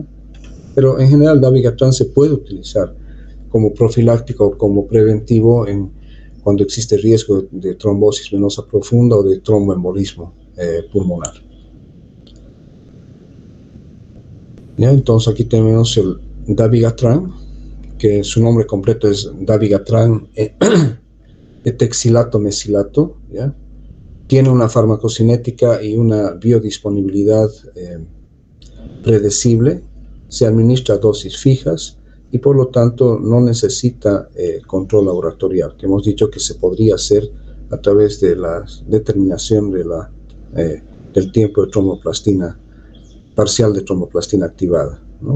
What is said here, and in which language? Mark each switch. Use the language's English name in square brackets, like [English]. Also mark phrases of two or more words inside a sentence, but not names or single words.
[Spanish] Pero en general dabigatran se puede utilizar como profiláctico o como preventivo cuando existe riesgo de trombosis venosa profunda o de tromboembolismo pulmonar. ¿Ya? Entonces aquí tenemos el dabigatran que su nombre completo es dabigatran etaxilato mesilato, ¿ya? Tiene una farmacocinética y una biodisponibilidad predecible, se administra a dosis fijas y por lo tanto no necesita control laboratorial, que hemos dicho que se podría hacer a través de la determinación de del tiempo de tromboplastina, parcial de tromboplastina activada, ¿no?